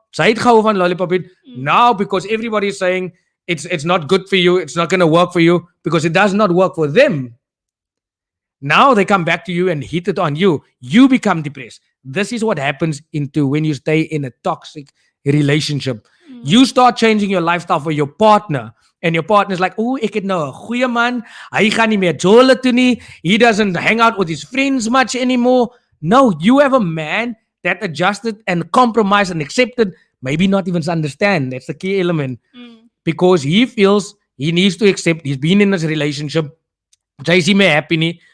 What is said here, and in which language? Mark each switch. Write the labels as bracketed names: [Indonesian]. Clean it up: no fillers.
[Afrikaans] Sy het gehou van [English] lollipop eat. Now, because everybody is saying it's not good for you, it's not going to work for you because it does not work for them. Now they come back to you and hit it on you. You become depressed. This is what happens when you stay in a toxic relationship. You start changing your lifestyle for your partner. And your partner's like, oh, [Afrikaans] ek het nou 'n goeie man. Hy gaan nie meer jole toe nie. [English] He doesn't hang out with his friends much anymore. No, you have a man that adjusted and compromised and accepted, maybe not even understand. That's the key element. Because he feels he needs to accept. He's been in this relationship. [Afrikaans] Sy is nie meer happy nie.